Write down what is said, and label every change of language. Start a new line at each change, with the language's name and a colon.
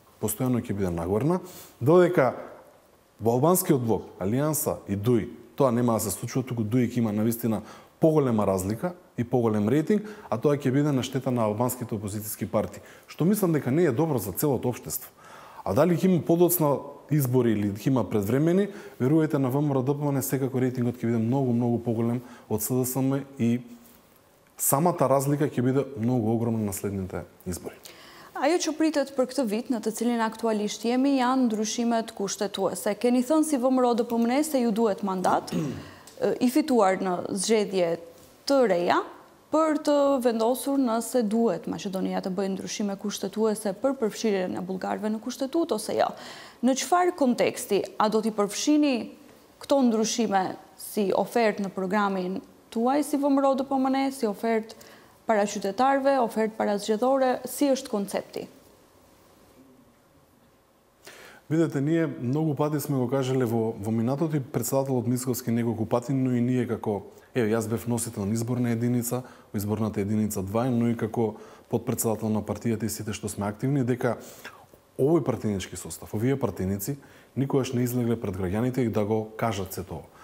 Macedonian: постојано ќе биде нагорна, додека во албанскиот блок, Алијанса и ДУИ, тоа нема да се случува, туку ДУИ ќе има навистина поголема разлика и поголем рейтинг, а тоа ќе биде на штета на албанските опозицијски партии, што мислам дека не е добро за целото општество. А дали ќе има подоцна избори или ќе има предвремени, верувајте, на ВМРО-ДПМН секако рейтингот ќе биде многу поголем од СДСМ и самата разлика ќе биде многу огромна на следните избори.
Albanian: Ajo që pritet për këtë vit, në të cilin aktualisht jemi, janë ndryshimet kushtetuese. Keni thënë si ВМРО-DPMN se ju duhet mandat i fituar në zgjedhje të reja për të vendosur nëse duhet Maqedonia të bëjë ndryshime kushtetuese për përfshirjen e bullgarëve në kushtetut ose jo. Në çfarë konteksti a do t'i përfshini këto ndryshime si ofertë në programin tuaj si ВМРО-DPMN, si ofertë para qytetarëve, ofertë para zgjedhore, si është koncepti?
Macedonian: Видете, ние многу пати сме го кажале во минатото и председателот Мицковски неколку пати, но и ние како, јас бев носител на изборна единица, во изборната единица 2, но и како подпредседател на партијата и сите што сме активни, дека овој партијнички состав, овие партијници, никогаш не излегле пред граѓаните и да го кажат се тоа.